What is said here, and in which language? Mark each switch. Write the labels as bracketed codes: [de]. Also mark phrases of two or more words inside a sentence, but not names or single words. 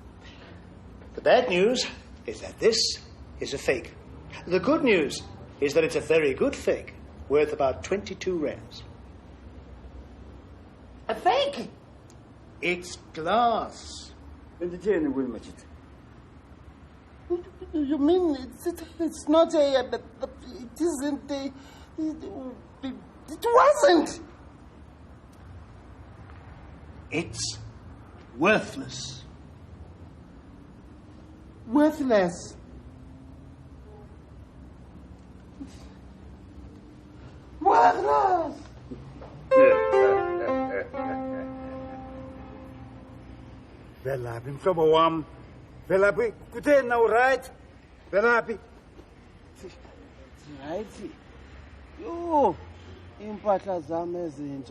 [en] The bad news is that this is a fake. The good news is that it's a very good fake, worth about 22 rands. A fake? It's glass. [xh] Benditheni kuwe Majid? [en] You mean it's not it isn't it wasn't? It's worthless. Worthless? Worthless? [xh] Velaphi mhlobo wam? Velaphi kutheni na right? Velaphi? [en] Right. [xh] Yo, impahla zami ezintsha.